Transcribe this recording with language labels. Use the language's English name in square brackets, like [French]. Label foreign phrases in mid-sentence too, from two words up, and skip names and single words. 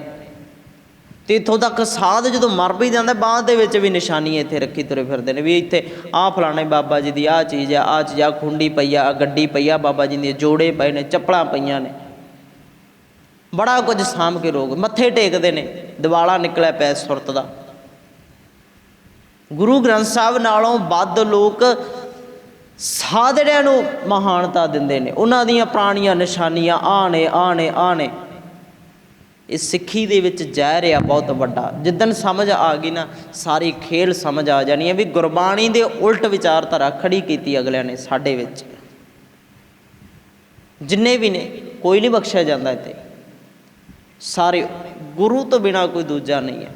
[Punjabi] ਤੋ ਇੱਥੋਂ ਤੱਕ ਸਾਧ ਜੋ ਮਰ ਵੀ ਜਾਂਦਾ, ਬਾਅਦ ਦੇ ਵਿੱਚ ਵੀ ਨਿਸ਼ਾਨੀਆਂ ਇੱਥੇ ਰੱਖੀ ਤੁਰੇ ਫਿਰਦੇ ਨੇ, ਵੀ ਇੱਥੇ ਆ ਫਲਾਣੇ ਬਾਬਾ ਜੀ ਕੀ ਆ ਚੀਜ਼ ਹੈ, ਆ ਚੀਜ਼, ਆ ਖੂੰਡੀ ਪਈ ਆ, ਗੱਡੀ ਪਈ ਆ, ਬਾਬਾ ਜੀ ਦੇ ਜੋੜੇ ਪਏ ਨੇ, ਚੱਪਲਾਂ ਪਈਆਂ ਨੇ, ਬੜਾ ਕੁਝ ਸਾਮ ਕੇ ਲੋਗ [Hindi] मत्थे टेकते हैं। [Punjabi] ਦਿਵਾਲਾ ਨਿਕਲਿਆ ਪੈ ਸੁਰਤ ਕਾ। ਗੁਰੂ ਗ੍ਰੰਥ ਸਾਹਿਬ ਨਾਲੋਂ ਵੱਧ ਲੋਕ ਸਾਧੜੀਆਂ ਨੂੰ ਮਹਾਨਤਾ ਦਿੰਦੇ ਨੇ, ਉਨ੍ਹਾਂ ਦੀਆਂ ਪੁਰਾਣੀਆਂ ਨਿਸ਼ਾਨੀਆਂ ਆਨੇ ਆਨੇ ਆਨੇ ਇਹ ਸਿੱਖੀ ਦੇ ਵਿੱਚ ਜ਼ਹਿਰ ਆ ਬਹੁਤ ਵੱਡਾ। ਜਿੱਦਣ ਸਮਝ ਆ ਗਈ ਨਾ ਸਾਰੀ ਖੇਲ ਸਮਝ ਆ ਜਾਣੀ ਹੈ ਵੀ ਗੁਰਬਾਣੀ ਦੇ ਉਲਟ ਵਿਚਾਰਧਾਰਾ ਖੜੀ ਕੀਤੀ ਅਗਲਿਆਂ ਨੇ ਸਾਡੇ ਵਿੱਚ। ਜਿੰਨੇ ਵੀ ਨੇ ਕੋਈ ਨਹੀਂ ਬਖਸ਼ਿਆ ਜਾਂਦਾ ਇੱਥੇ, ਸਾਰੇ ਗੁਰੂ ਤੋਂ ਬਿਨਾਂ ਕੋਈ ਦੂਜਾ ਨਹੀਂ ਹੈ।